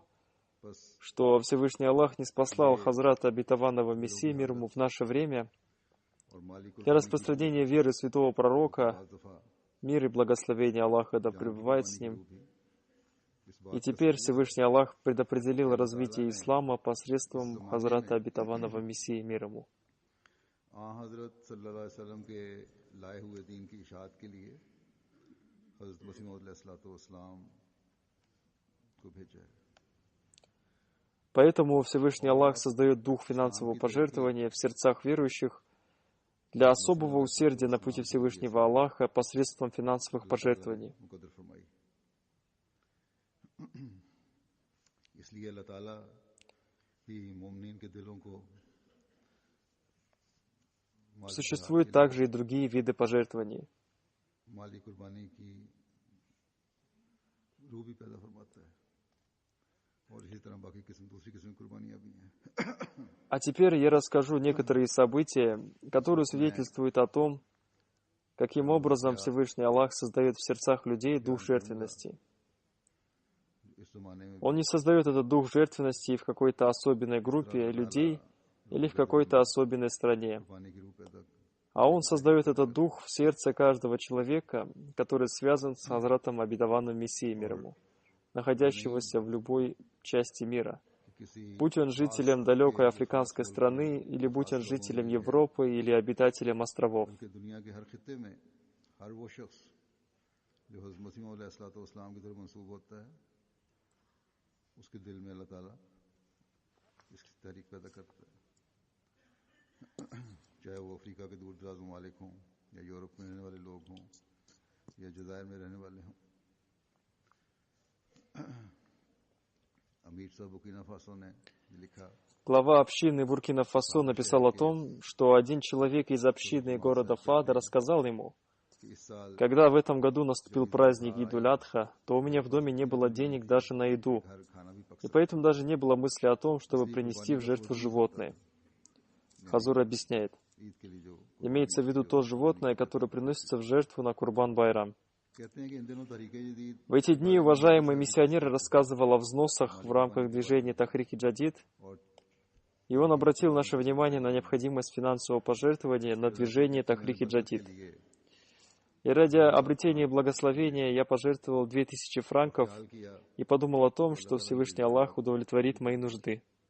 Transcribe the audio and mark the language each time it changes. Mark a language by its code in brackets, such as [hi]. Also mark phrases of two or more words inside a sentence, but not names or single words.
[ur] बस [ru] что Всевышний Аллах не спаслал Хазрата Обетованного Мессии мир ему в наше время [ur] اور مالی کو [ru] для распространения веры святого пророка, [ur] بعض دفعہ [ru] мир и благословение Аллаха да пребывает с ним. [ur] بھی اس [ru] И [ur] बात [ru] теперь Всевышний Аллах предопределил развитие ислама посредством Хазрата Обетованного Мессии мир ему. [ur] حضرت صلی اللہ علیہ وسلم کے لائے ہوئے دین کی اشاعت کے لیے حضرت مسیح موعود علیہ السلام کو بھیجا ہے. [ru] Поэтому Всевышний Аллах создает дух финансового пожертвования в сердцах верующих для особого усердия на пути Всевышнего Аллаха посредством финансовых пожертвований. [ur] مقدر فرمائی. اس لیے اللہ تعالیٰ ہی مومنین کے دلوں کو [ru] Существуют также и другие виды пожертвований. [ur] مالی قربانی کی روح بھی پیدا فرماتا ہے اور اسی طرح باقی دوسری قسم کی قربانیاں بھی ہیں. [ru] А теперь я расскажу некоторые события, которые свидетельствуют о том, каким образом Всевышний Аллах создает в сердцах людей дух жертвенности. [ur] اس زمانے میں [ru] Он не создает этот дух жертвенности в какой-то особенной группе людей или в какой-то особенной стране, [ur] قربانی کی روح پیدا [ru] а Он создает этот дух в сердце каждого человека, который связан с Хазратом Обетованным Мессией мир ему, находящегося в любой части мира. [ur] किसी [ru] Будь он жителем далекой африканской страны, или будь он жителем Европы, или обитателем островов. [ur] بلکہ دنیا کے ہر خطے میں ہر وہ شخص جو حضرت مسیح موعود علیہ السلام کی طرف منسوب ہوتا ہے، اس کے دل میں اللہ تعالیٰ اس کی تحریک پیدا کرتا ہے، چاہے وہ افریقہ کے دور دراز ممالک ہوں یا یورپ میں رہنے والے لوگ ہوں یا جزائر میں رہنے والے ہوں. امیر صاحب بوکینا فاسو نے لکھا [ru] Глава общины Буркина-Фасо написал о том, что один человек из общины города Фада рассказал ему: [ur] کہ اس سال [ru] когда в этом году наступил праздник Идуль-Адха, то у меня в доме не было денег даже на еду, [ur] گھر کھانا بھی پک [ru] и поэтому даже не было мысли о том, чтобы принести в жертву животное. Хазур объясняет, [ur] عید کے لیے جو [ru] имеется в виду то животное, которое приносится в жертву на Курбан-Байрам. [ur] کہتے ہیں کہ ان دنوں طریقے جدید [ru] В эти дни уважаемый миссионер рассказывал о взносах в рамках движения Тахрики Джадид, [ur] और [ru] И он обратил наше внимание на необходимость финансового пожертвования на движение Тахрик Джадид. И ради обретения благословения я пожертвовал 2000 франков и подумал о том, что Всевышний Аллах удовлетворит мои нужды.